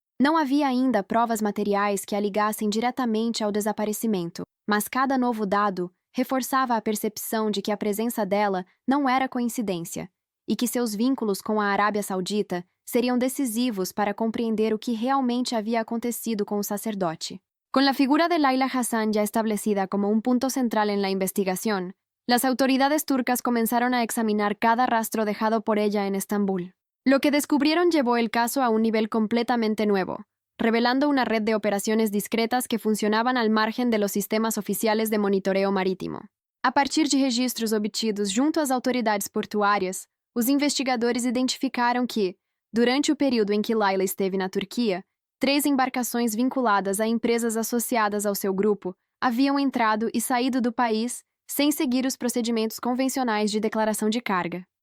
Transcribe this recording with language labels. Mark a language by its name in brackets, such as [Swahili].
[Portuguese] Não havia ainda provas materiais que a ligassem diretamente ao desaparecimento, mas cada novo dado reforçava a percepção de que a presença dela não era coincidência e que seus vínculos com a Arábia Saudita seriam decisivos para compreender o que realmente havia acontecido com o sacerdote. Com a figura de Layla Hassan [Spanish] ya establecida como un punto central en la investigación, Las autoridades turcas comenzaron a examinar cada rastro dejado por ella en Estambul. Lo que descubrieron llevó el caso a un nivel completamente nuevo, revelando una red de operaciones discretas que funcionaban al margen de los sistemas oficiales de monitoreo marítimo. [Portuguese] A partir de registros obtidos junto às autoridades portuárias, os investigadores identificaram que, durante o período em que Layla esteve na Turquia, 3 embarcações vinculadas a empresas associadas ao seu grupo haviam entrado e saído do país sem seguir os procedimentos convencionais de declaração de carga.